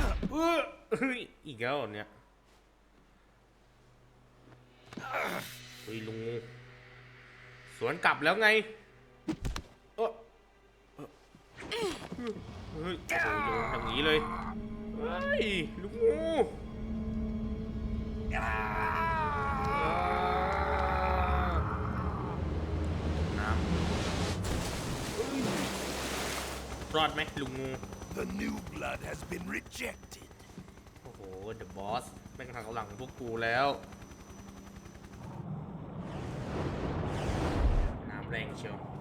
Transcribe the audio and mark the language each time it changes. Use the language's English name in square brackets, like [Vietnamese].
[Thai] เฮ้ยอีกแล้วเหรอเนี่ยเฮ้ยลุงงูสวนกลับแล้วไงเฮ้ยโอ้โหโยนอย่างนี้เลยเฮ้ยลุงงูน้ำรอดไหมลุงงู [English] The new blood has been rejected. [Thai] โอ้โห The Boss แม่งหักหลังพวกกูแล้ว น้ำแรงเชียว